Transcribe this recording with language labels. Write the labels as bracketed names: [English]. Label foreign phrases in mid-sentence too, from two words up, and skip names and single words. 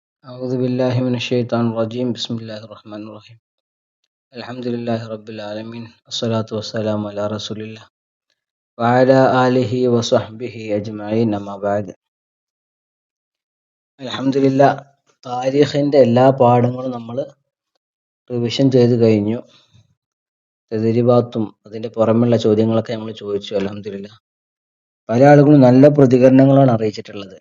[Arabic] أعوذ بالله من الشيطان الرجيم بسم الله الرحمن الرحيم الحمد لله رب العالمين الصلاة والسلام على رسول الله وعلى آله وصحبه أجمعين أما بعد [Malayalam] അൽഹംദുലില്ലാ താരീഖിൻ്റെ എല്ലാ പാഠങ്ങളും നമ്മൾ റിവിഷൻ ചെയ്ത് കഴിഞ്ഞു. തദ്രീബാത്തും അതിൻ്റെ പുറമെയുള്ള ചോദ്യങ്ങളൊക്കെ നമ്മൾ ചോദിച്ചു. അൽഹംദുലില്ലാ പല ആളുകളും നല്ല പ്രതികരണങ്ങളാണ് അറിയിച്ചിട്ടുള്ളത്.